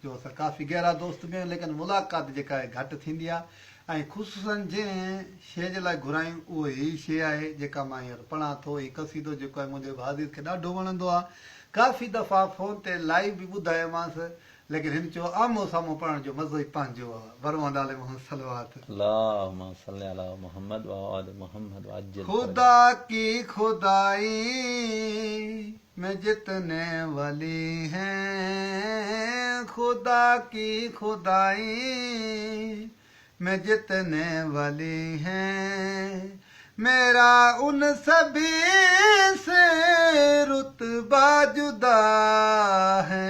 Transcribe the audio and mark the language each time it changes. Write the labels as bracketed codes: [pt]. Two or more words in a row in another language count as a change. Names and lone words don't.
[sd] जो असां काफ़ी गहरा दोस्त बि आहियूं, लेकिन मुलाक़ात जेका आहे घटि थींदी आहे। ऐं ख़ुशूसन जंहिं शइ जे लाइ घुरायूं उहो ही शइ आहे जेका मां हींअर पढ़ां थो। ही क़सीदो जेको आहे मुंहिंजे भाउर खे ॾाढो वणंदो आहे। काफ़ी दफ़ा फ़ोन ते लाइव बि ॿुधायोमांसि, लेकिन हिन चयो आम्हूं साम्हूं पढ़ण जो मज़ो ई पंहिंजो आहे। [ur] برواں نالے محمد صلوات. [ar] اللهم صل على محمد وآل محمد وعجل [ur] خدا کی خدائی میں جتنے ولی ہیں، خدا کی خدائی میں جتنے ولی ہیں، میرا ان سبھی سے رتبہ جدا ہے.